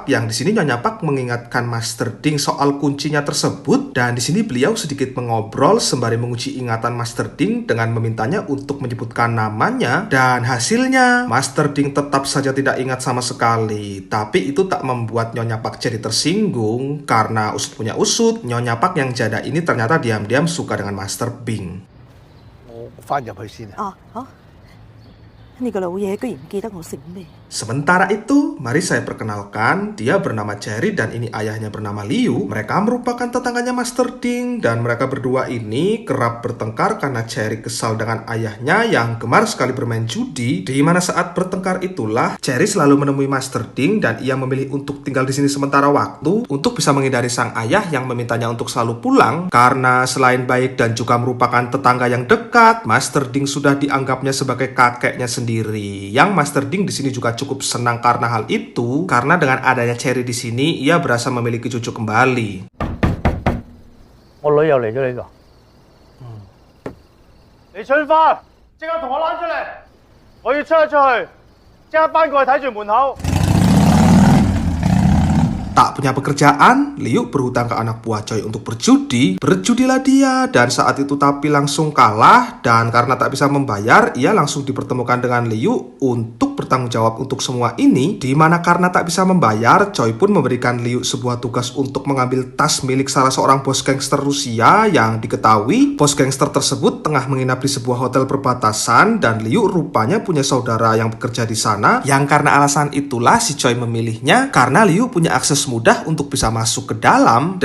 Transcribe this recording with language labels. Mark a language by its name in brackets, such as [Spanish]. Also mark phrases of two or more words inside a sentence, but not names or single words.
[Indonesian] Yang di sini Nyonya Pak mengingatkan Master Ding soal kuncinya tersebut, dan di sini beliau sedikit mengobrol sembari menguji ingatan Master Ding dengan memintanya untuk menyebutkan namanya, dan hasilnya Master Ding tetap saja tidak ingat sama sekali. Tapi itu tak membuat Nyonya Pak jadi tersinggung, karena usut punya usut, Nyonya Pak yang janda ini ternyata diam-diam suka dengan Master Bing. [Cantonese] 我翻入去先啊。呢個老嘢居然唔記得我姓咩？ [Indonesian] Sementara itu, mari saya perkenalkan, dia bernama Cherry dan ini ayahnya bernama Liu. Mereka merupakan tetangganya Master Ding, dan mereka berdua ini kerap bertengkar karena Cherry kesal dengan ayahnya yang gemar sekali bermain judi. Di mana saat bertengkar itulah Cherry selalu menemui Master Ding, dan ia memilih untuk tinggal di sini sementara waktu untuk bisa menghindari sang ayah yang memintanya untuk selalu pulang. Karena selain baik dan juga merupakan tetangga yang dekat, Master Ding sudah dianggapnya sebagai kakeknya sendiri. Yang Master Ding di sini juga cukup senang karena hal itu, karena dengan adanya Cherry di sini, ia berasa memiliki cucu kembali. [Cantonese] 我女又嚟咗呢度。李春花，即刻同我攬出嚟！我要出一出去，即刻班過去睇住門口。 [Indonesian] Tak punya pekerjaan, Liu berhutang ke anak buah Choi untuk berjudi. Berjudilah dia, dan saat itu tapi langsung kalah, dan karena tak bisa membayar, ia langsung dipertemukan dengan Liu untuk bertanggung jawab untuk semua ini. Dimana karena tak bisa membayar, Choi pun memberikan Liu sebuah tugas untuk mengambil tas milik salah seorang bos gangster Rusia yang diketahui bos gangster tersebut tengah menginap di sebuah hotel perbatasan, dan Liu rupanya punya saudara yang bekerja di sana, yang karena alasan itulah si Choi memilihnya, karena Liu punya akses mudah untuk bisa masuk ke dalam.